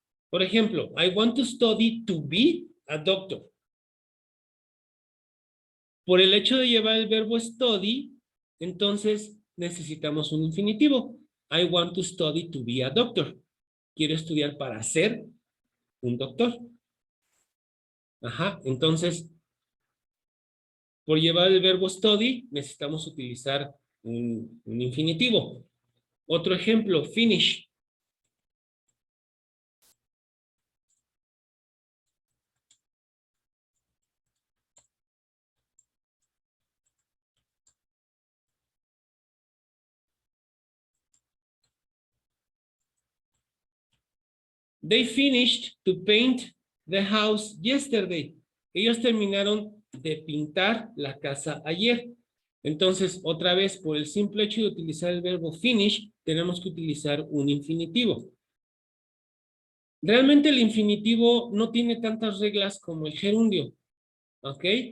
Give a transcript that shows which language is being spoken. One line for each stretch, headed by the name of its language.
Spanish: Por ejemplo,
English: I want to study to be a doctor.
Spanish: Por el hecho de llevar el verbo study, entonces necesitamos un infinitivo.
English: I want to study to be a doctor.
Spanish: Quiero estudiar para ser un doctor. Entonces, por llevar el verbo study, necesitamos utilizar un infinitivo. Otro ejemplo, finish.
English: They finished to paint the house yesterday.
Spanish: Ellos terminaron de pintar la casa ayer. Entonces, otra vez, por el simple hecho de utilizar el verbo finish, tenemos que utilizar un infinitivo. Realmente el infinitivo no tiene tantas reglas como el gerundio, ¿ok?